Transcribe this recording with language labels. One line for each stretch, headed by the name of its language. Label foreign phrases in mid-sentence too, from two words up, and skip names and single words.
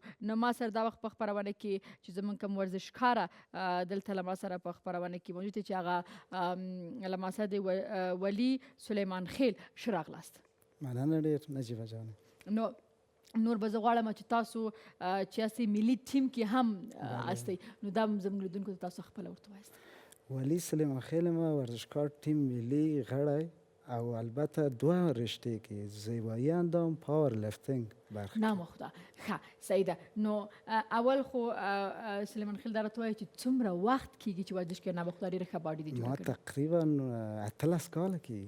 Pashto: نو ما سره دا وخت په خپرونه کې چې زموږ کوم ورزشکاره دلته له ما سره په خپرونه کې موجود دی چې هغه له ما سره دی ولي سلیمان خیل ښه راغلاست. مننه ډېر نجیبه جانې. نو نور به زه غواړم چې تاسو چې هسې ملي ټیم کې هم هستئ نو دا زموږ لیدونکو ته تاسو خپله ورته ووایاست. ولی سلیمان خیل ما ورزشکار
Persian: تیم ملی
Pashto: غړی او البته 2 رشته کې
Persian: زیبایی اندام
English: power lifting
Pashto: برخه. نامخته ښه صحیح ده. نو اول خو سلیمان خیل دا راته وایي چې څومره وخت کېږي چې ورزش کوې نامخته ډېره ښه باډي دې جوړه ما کړې؟ تقریبا 18 کاله کې.